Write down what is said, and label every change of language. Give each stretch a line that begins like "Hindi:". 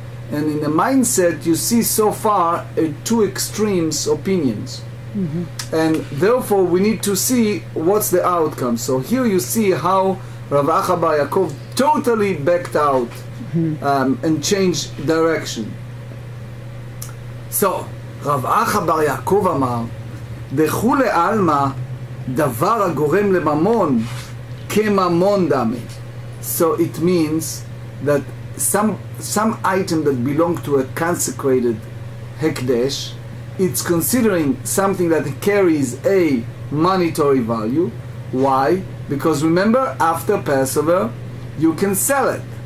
English: And in the mindset you see so far two extremes opinions. Mm-hmm. And therefore we need to see what's the outcome. So here you see how Rav Acha Bar Yaakov totally backed out and changed direction.
Hebrew: So Rav Acha Bar Yaakov אמר, דכולי עלמא דבר הגורם לממון כממון דמי.
English: So it means that some item that belong to a consecrated hekdesh, it's considering something that carries a monetary value. Why? Because remember, after Passover you can sell it.